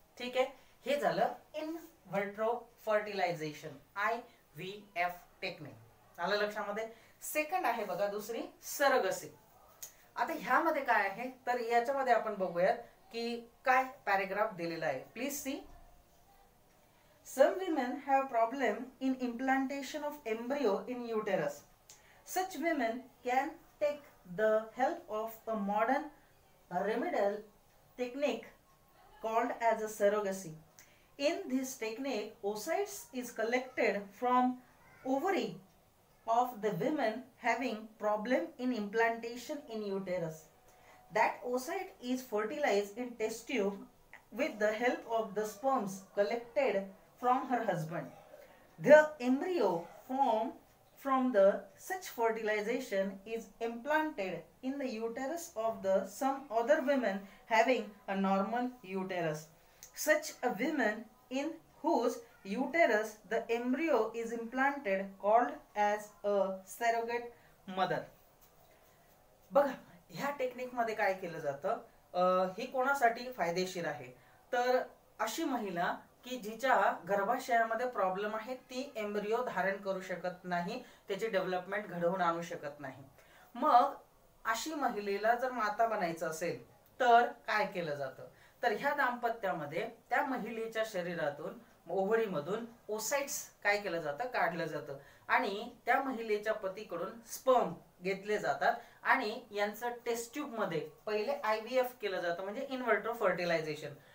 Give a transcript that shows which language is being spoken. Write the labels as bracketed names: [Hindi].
[Marathi] ठीक आहे, हे झालं in vitro fertilisation, IVF technique. आलं लक्षामध्ये. सेकंड आहे बघा दुसरी, सरोगसी. आता ह्यामध्ये काय आहे, तर याच्यामध्ये आपण बघूयात की काय पॅराग्राफ दिलेला आहे. [English] Please see. Some women have problem in implantation of embryo in uterus. Such women can take the help of a modern remedial technique called as a surrogacy. In this technique, oocytes is collected from ovary of the women having problem in implantation in uterus. That oocyte is fertilized in test tube with the help of the sperms collected from her husband. The embryo formed from the such fertilization is implanted in the uterus of the some other women having a normal uterus. Such a woman in whose uterus the embryo is implanted called as a surrogate mother. [Marathi] बघा, ह्या technique मध्ये काय केलं जातं, ही कोणासाठी फायदेशीर आहे, तर अशी महिला की जिच्या गर्भाशयामध्ये प्रॉब्लेम आहे, ती एम्ब्रियो धारण करू शकत नाही, त्याची डेव्हलपमेंट घडवून आणू शकत नाही. मग अशी महिलेला जर माता बनायचं असेल तर काय केलं जातं, तर ह्या दाम्पत्यामध्ये त्या महिलेच्या शरीरातून ओव्हरीमधून ओसाइट्स काय केलं जातं, काढलं जातं आणि त्या महिलेच्या पतीकडून स्पर्म घेतले जातात आणि यांचं टेस्ट ट्यूब मध्ये पहिले IVF केलं जातं, म्हणजे इन व्हिट्रो फर्टिलायझेशन.